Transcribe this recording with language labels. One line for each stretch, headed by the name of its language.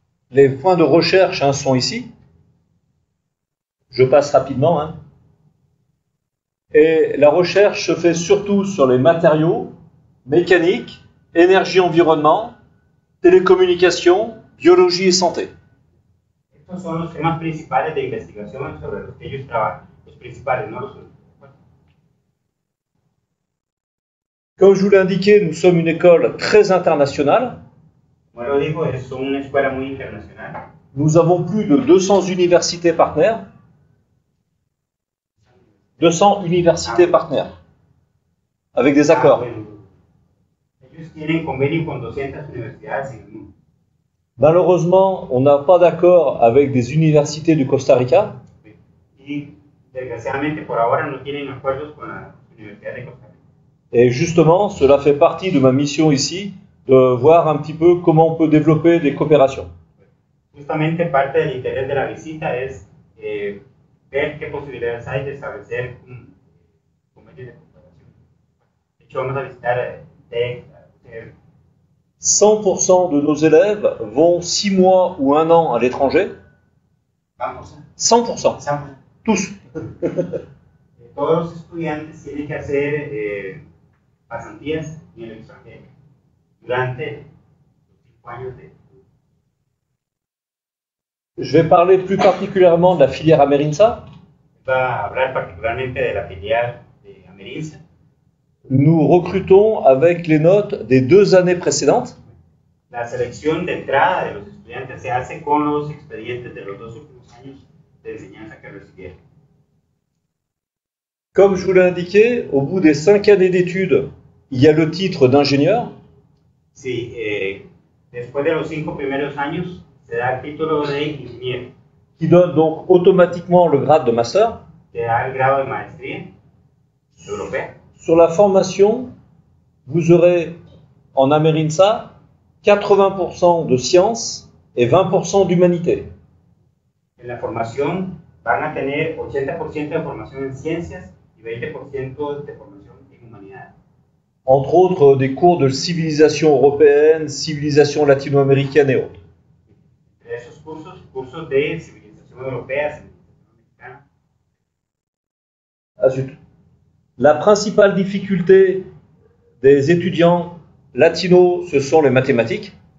French: Les points de recherche sont ici. Je passe rapidement. Et la recherche se fait surtout sur les matériaux, mécanique, énergie-environnement, télécommunications, biologie et santé.
Spanish: Estos son los temas principales de investigación sobre los que ellos trabajan. Los principales, no los únicos.
French: Comme je vous l'ai indiqué, nous sommes une école très internationale.
Spanish: Como lo dijo, son una escuela muy internacional.
French: Nous avons plus de 200 universités partenaires. 200 universités partenaires, avec des accords.
Spanish: Bueno. Ellos tienen convenio con 200 universidades en el mundo.
French: Malheureusement, on n'a pas d'accord avec des universités du Costa Rica.
Spanish: Y desgraciadamente por ahora no tienen acuerdos con la Universidad de Costa Rica.
French: Et justement, cela fait partie de ma mission ici, de voir un petit peu comment on peut développer des coopérations.
Spanish: Justamente parte del interés de la visita es ver qué posibilidades hay de establecer un convenio de cooperación. De hecho, vamos a visitar TEC,
French: 100% de nos élèves vont 6 mois ou 1 an à l'étranger.
Spanish: vamos,
French: 100%,
Spanish: empezamos.
French: tous.
Spanish: Todos los estudiantes tienen que hacer pasantías en el extranjero durante los 5 años de estudio.
French: Je vais parler plus particulièrement de la filière Amerinsa.
Spanish: Va a hablar particularmente de la filial de Amerinsa.
French: Nous recrutons avec les notes des 2 années précédentes.
Spanish: La selección de entrada de los estudiantes se hace con los expedientes de los 2 últimos años de enseñanza que recibieron.
French: Comme je vous l'ai indiqué, au bout des 5 années d'études, il y a le titre d'ingénieur.
Spanish: Sí, después de los 5 primeros años se da el título de ingeniero,
French: Qui donne donc automatiquement le grade de master.
Spanish: que da el grado de maestría europea.
French: Sur la formation, vous aurez en Amerinsa 80% de sciences et 20% d'humanité.
Spanish: En la formación van a tener 80% de formación en ciencias y 20% de formación en humanidades.
French: Entre autres des cours de civilisation européenne, civilisation latino-américaine et autres.
Spanish: Entre esos cursos de civilización europea, civilización americana.
French: Ah zut. La principale difficulté des étudiants latinos, ce sont les mathématiques.